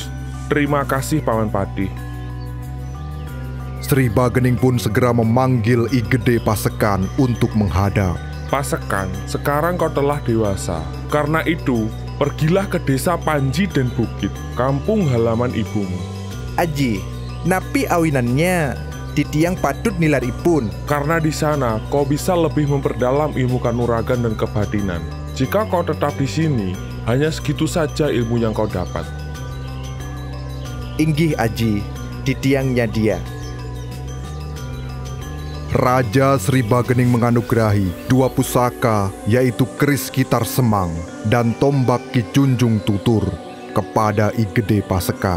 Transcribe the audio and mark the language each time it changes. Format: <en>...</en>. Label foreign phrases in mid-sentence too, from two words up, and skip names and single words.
<id>Terima kasih Paman Patih. Sri Bagening pun segera memanggil I Gede Pasekan untuk menghadap. Pasekan, sekarang kau telah dewasa. Karena itu, pergilah ke desa Panji dan Bukit, kampung halaman ibumu.</id> <ban>Aji, napi awinannya titiang patut nilaripun.</ban> <id>Karena di sana kau bisa lebih memperdalam ilmu kanuragan dan kebatinan. Jika kau tetap di sini, hanya segitu saja ilmu yang kau dapat.</id> <ban>Inggih Aji, titiangnya dia.</ban> <id>Raja Sri Bagening menganugerahi 2 pusaka, yaitu keris Kitar Semang dan tombak Ki Junjung Tutur kepada I Gede Pasekan.</id>